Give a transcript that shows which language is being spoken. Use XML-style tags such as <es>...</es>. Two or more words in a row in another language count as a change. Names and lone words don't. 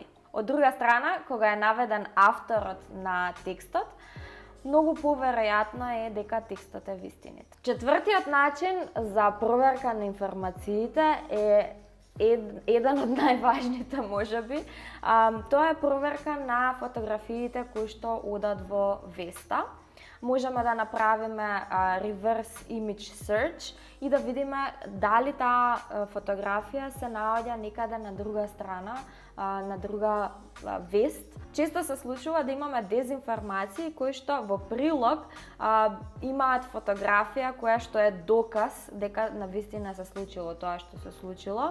<mk>Од друга страна, кога е наведен авторот на текстот, многу поверојатно е дека текстот е вистинит. Четвртиот начин за проверка на информациите е еден од најважните можеби. Тоа е проверка на фотографиите кои што одат во веста. Можеме да направиме</mk> <en>reverse image search</en> <mk>и да видиме дали таа фотографија се наоѓа некаде на друга страна, на друга вест. Често се случува да имаме дезинформации кои што во прилог имаат фотографија која што е доказ дека навистина се случило тоа што се случило.</mk>